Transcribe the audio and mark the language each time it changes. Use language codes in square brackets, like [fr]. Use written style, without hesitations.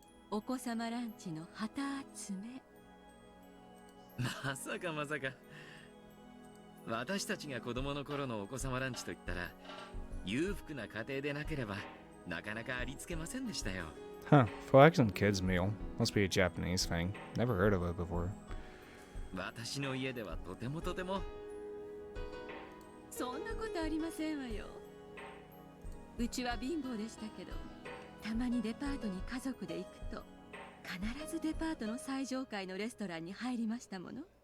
[ja] お子様ランチの旗集め。まさかまさか。私たちが子供の頃のお子様ランチといったら、裕福な家庭でなければなかなかありつけませんでしたよ。 [en] Huh, flaxen kids meal. Must be a Japanese thing. Never heard of it before. [ja] 私の家ではとてもとても。そんなことありませんわよ。うちは貧乏でしたけど、たまにデパートに家族で行くと必ずデパートの最上階のレストランに入りましたもの。